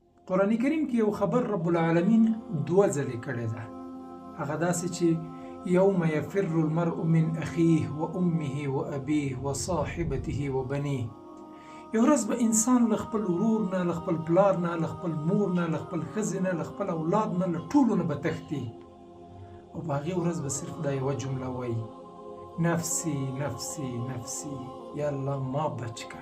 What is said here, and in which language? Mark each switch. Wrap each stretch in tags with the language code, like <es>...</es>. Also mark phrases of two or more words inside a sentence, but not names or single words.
<ps>قرآن کریم کې یو خبر</ps> <ar>رب العالمین</ar> <ps>دوه ځلې کړې ده. هغه داسې چې</ps> <ar>یوم یفر المرء من اخیه و امه و ابیه و صاحبته و بنیه.</ar> <ps>یو ورځ به انسان له خپل ورور نه، له خپل پلار نه، له خپل مور نه، له خپل ښځې نه، له خپل اولاد نه، له ټولو نه به تښتي، او په هغې ورځ به صرف دا یوه جمله وایي:</ps> <ar>نفسی نفسی نفسی،</ar> <ps>یا الله ما بچ که.</ps>